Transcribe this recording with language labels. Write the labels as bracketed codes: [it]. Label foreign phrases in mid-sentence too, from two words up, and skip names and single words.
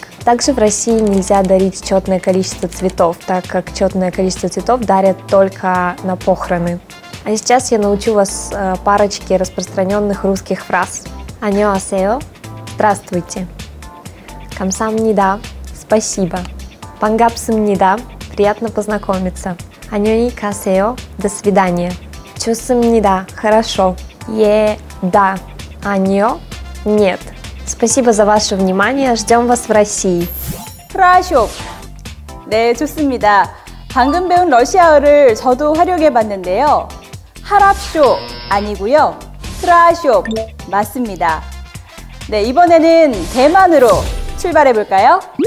[ru] Также в России нельзя дарить четное количество цветов, так как четное количество цветов дарят только на похороны. А сейчас я научу вас парочке распространенных русских фраз. [ko] 안녕하세요, здравствуйте. 감사합니다, спасибо. 반갑습니다, [ru] приятно познакомиться. [ko] 안녕히 가세요, [ru] до свидания. 좋습니다, хорошо. Да, 아니요, нет. Спасибо за ваше внимание. Ждем вас в России. [ko] 크라쇼. 네, 좋습니다. 방금 배운 러시아어를 저도 활용해 봤는데요. 하랍쇼 아니고요. 크라쇼 맞습니다. 네, 이번에는 대만으로 출발해 볼까요?